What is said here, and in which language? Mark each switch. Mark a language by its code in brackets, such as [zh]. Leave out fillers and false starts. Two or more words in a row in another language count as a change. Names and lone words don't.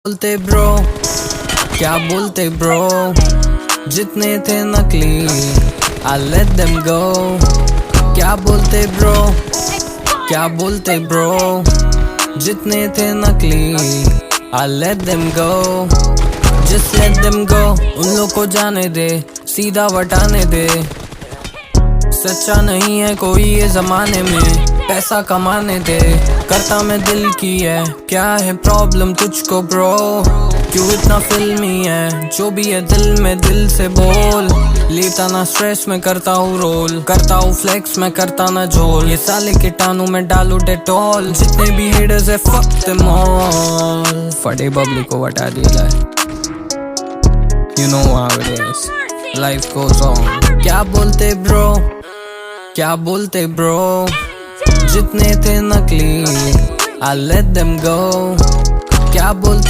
[hi] बोलते ब्रो, क्या बोलते ब्रो, जितने थे नकली [en] I let them go। [hi] क्या बोलते ब्रो, क्या बोलते ब्रो, जितने थे नकली [en] I let them go। Just let them go, [hi] उन लोग को जाने दे, सीधा वटाने दे। सच्चा नहीं है कोई ये जमाने में, पैसा कमाने दे। करता मैं दिल की है, क्या है प्रॉब्लम तुझको ब्रो? क्यों इतना फिल्मी है, जो भी है दिल में दिल से बोल। लेता ना स्ट्रेस में करता हूँ रोल, करता हूँ फ्लेक्स में करता ना झोल। ये साले कीटाणु में डालू डेटॉल, जितने भी हेडर्स है [en] fuck them all। [hi] फटे बबली को हटा दिया है, [en] you know how it is, life goes on। [hi] क्या बोलते ब्रो, क्या बोलते ब्रो, जितने थे नकली [en] I let them go। [hi] क्या बोलते